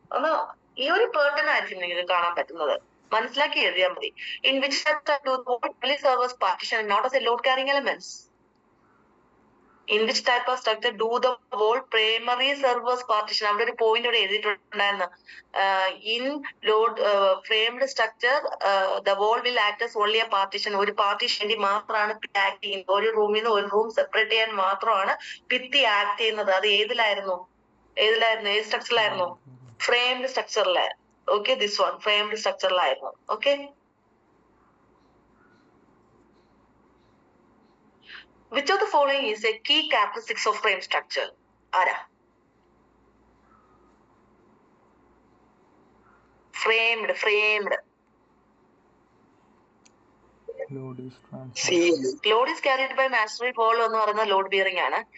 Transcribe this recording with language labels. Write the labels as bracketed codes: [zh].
[ml] ഒന്ന് ഈ ഒരു പേർട്ടൺ ആയിരിക്കും നിങ്ങൾക്ക് കാണാൻ പറ്റുന്നത്. മനസ്സിലാക്കി എഴുതിയാൽ മതി. [en] In which servers partition not as a load carrying elements. In which type of structure do the wall primary servers partition? [ml] അവിടെ ഒരു പോയിന്റ് ഇവിടെ എഴുതിയിട്ടുണ്ടായിരുന്നു. [en] In load framed structure, the wall will act as only a partition. [ml] ഒരു partition വേണ്ടി മാത്രമാണ് act ചെയ്യുന്നത്. ഒരു റൂമിൽ നിന്ന് ഒരു റൂം സെപ്പറേറ്റ് ചെയ്യാൻ മാത്രമാണ് ഭിത്തി ആക്ട് ചെയ്യുന്നത്. അത് ഏതിലായിരുന്നു? ഏത് സ്ട്രക്ചറിലായിരുന്നു? Framed സ്ട്രക്ചറിലായിരുന്നു. Okay, this one framed സ്ട്രക്ചറിലായിരുന്നു. [en] Okay. Which of the following is a key characteristics of frame structure? ആരാ? Framed. Load is carried by masonry wall [ml] എന്ന് പറയുന്ന [en] Load bearing ആണ്.